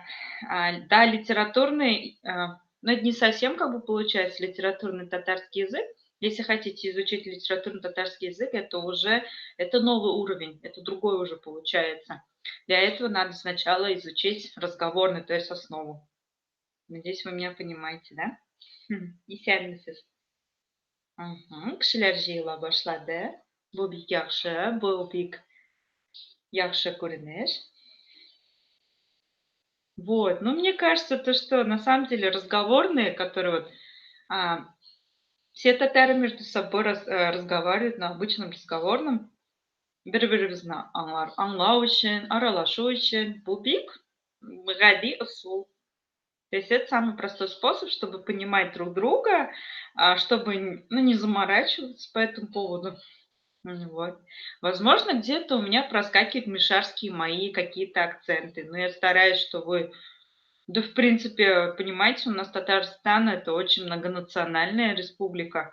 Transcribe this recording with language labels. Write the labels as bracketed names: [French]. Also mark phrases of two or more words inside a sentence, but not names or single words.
[Russian] Да, литературный, но это не совсем как бы получается литературный татарский язык. Если хотите изучить литературный татарский язык, это новый уровень, это другой уже получается. Для этого надо сначала изучить разговорный, то есть основу. Надеюсь, вы меня понимаете, да? [Tatar] Исәнмесез? Кешеләр җыела башлады. Бу бик яхшы, бу бик яхшы күренеш. [Russian] Вот, ну мне кажется, то, что на самом деле разговорные, которые вот все татары между собой разговаривают на обычном разговорном, [Tatar] bir-birimizni аңлау өчен, аралашу өчен, бу бик гади ысул. [Russian] То есть это самый простой способ, чтобы понимать друг друга, чтобы не заморачиваться по этому поводу. Вот. Возможно, где-то у меня проскакивают мишарские мои какие-то акценты, но я стараюсь, что вы... Да, в принципе, понимаете, у нас Татарстан — это очень многонациональная республика.